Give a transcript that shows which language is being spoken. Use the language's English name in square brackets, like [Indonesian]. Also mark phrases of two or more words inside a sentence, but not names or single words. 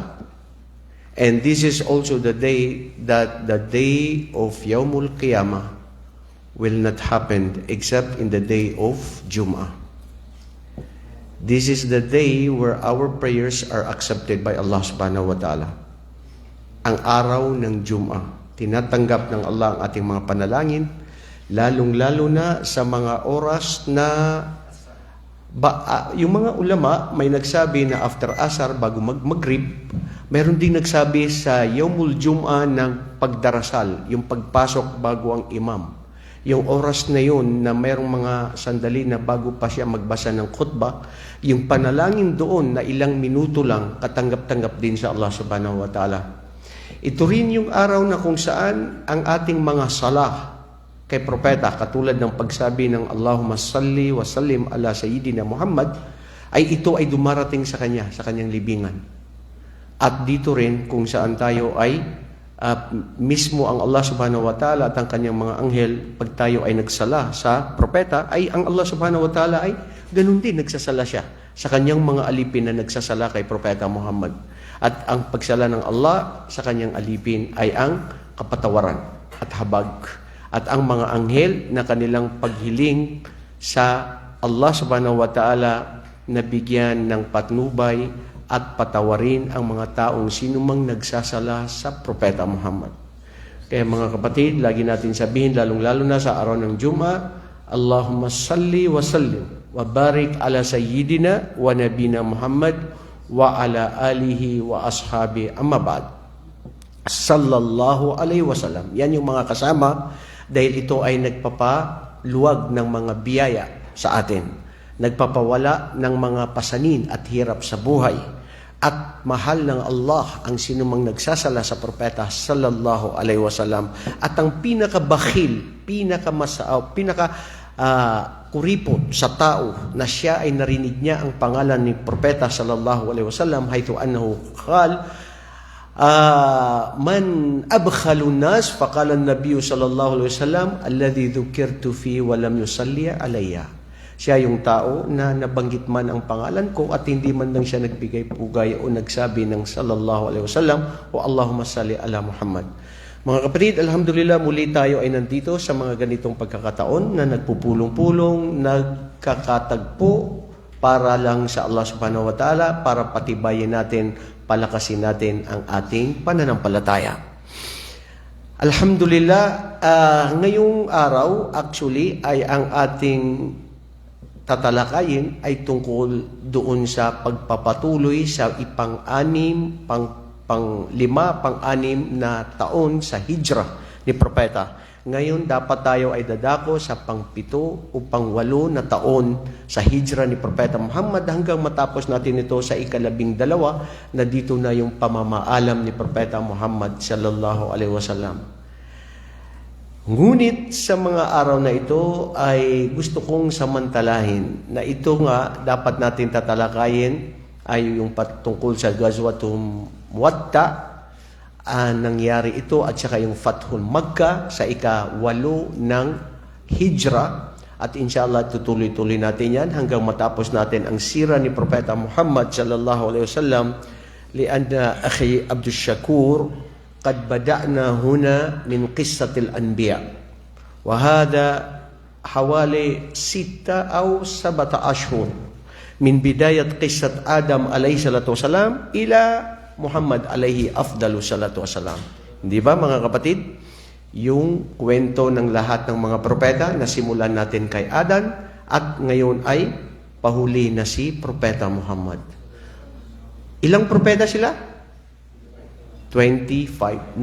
[English] And this is also the day that the day of [Arabic] يوم القيامة [English] will not happen except in the day of Jum'ah. This is the day where our prayers are accepted by Allah [Arabic] subhanahu wa ta'ala. [Filipino] Ang araw ng Jum'ah, tinatanggap ng Allah ang ating mga panalangin, lalong-lalo na sa mga oras na yung mga ulama may nagsabi na after asar bago maghrib, mayroon ding nagsabi sa [Arabic] يوم الجمعة [Filipino] ng pagdarasal, yung pagpasok bago ang imam. Yung oras na yun na mayroong mga sandali na bago pa siya magbasa ng khutbah, yung panalangin doon na ilang minuto lang, katanggap-tanggap din sa Allah [Arabic] subhanahu wa ta'ala. [Filipino] Ito rin yung araw na kung saan ang ating mga salah kay propeta, katulad ng pagsabi ng [Arabic] اللهم صل وسلم على سيدنا محمد, [Filipino] ay ito ay dumarating sa kanya, sa kanyang libingan. At dito rin kung saan tayo ay mismo ang Allah [Arabic] subhanahu wa ta'ala [Filipino] at ang kanyang mga anghel, pag tayo ay nagsala sa propeta, ay ang Allah [Arabic] subhanahu wa ta'ala [Filipino] ay ganun din nagsasala siya sa kanyang mga alipin na nagsasala kay propeta Muhammad. At ang pagsala ng Allah sa kanyang alipin ay ang kapatawaran at habag. At ang mga anghel na kanilang paghiling sa Allah [Arabic] subhanahu wa ta'ala [Filipino] na bigyan ng patnubay at patawarin ang mga taong sinumang nagsasala sa propeta Muhammad. Kaya mga kapatid, lagi natin sabihin, lalong-lalo na sa araw ng Jum'ah, [Arabic] اللهم صل وسلم وبارك على سيدنا ونبينا محمد وعلى آله وأصحابه أما بعد. صلى الله عليه وسلم. [Filipino] Yan yung mga kasama dahil ito ay nagpapaluwag ng mga biyaya sa atin. Nagpapawala ng mga pasanin at hirap sa buhay. At mahal ng Allah ang sinumang nagsasala sa propeta [Arabic] sallallahu alaihi wasallam. [Filipino] At ang pinakabakhil, kuripot sa tao na siya ay narinig niya ang pangalan ni propeta [Arabic] صلى الله عليه وسلم حيث أنه قال من أبخل الناس فقال النبي صلى الله عليه وسلم الذي ذكرت في ولم يصل علي. [Filipino] Siya yung tao na nabanggit man ang pangalan ko at hindi man lang siya nagbigay pugay o nagsabi ng [Arabic] sallallahu alaihi wasallam [Filipino] o [Arabic] اللهم صل على محمد. [Filipino] Mga kapatid, alhamdulillah, muli tayo ay nandito sa mga ganitong pagkakataon na nagpupulong-pulong, nagkakatagpo para lang sa Allah [Arabic] subhanahu wa ta'ala, [Filipino] para patibayin natin, palakasin natin ang ating pananampalataya. Alhamdulillah, ngayong araw actually ay ang ating tatalakayin ay tungkol doon sa pagpapatuloy sa pang-lima, pang-anim na taon sa hijrah ni Propeta. Ngayon, dapat tayo ay dadako sa pang-7 o pang-8 na taon sa hijrah ni Propeta Muhammad hanggang matapos natin ito sa ika-12 na dito na yung pamamaalam ni Propeta Muhammad [Arabic] sallallahu alaihi wasallam. [Filipino] Ngunit sa mga araw na ito ay gusto kong samantalahin na ito nga dapat natin tatalakayin ay yung patungkol sa Ghazwatul Mu'atta. Nangyari ito at saka yung Fathul Makkah sa ika-8 ng Hijrah. At inshallah tutuloy-tuloy natin yan hanggang matapos natin ang sira ni Propeta Muhammad [Arabic] sallallahu alaihi wasallam. لأن أخي عبد الشكور قد بدأنا هنا من قصة الأنبياء وهذا حوالي 6 أو 7 أشهر من بداية قصة آدم عليه الصلاة والسلام إلى محمد عليه أفضل الصلاة والسلام. [Filipino] Di ba mga kapatid? Yung kwento ng lahat ng mga propeta na simulan natin kay Adan at ngayon ay pahuli na si Propeta Muhammad. Ilang propeta sila? 25.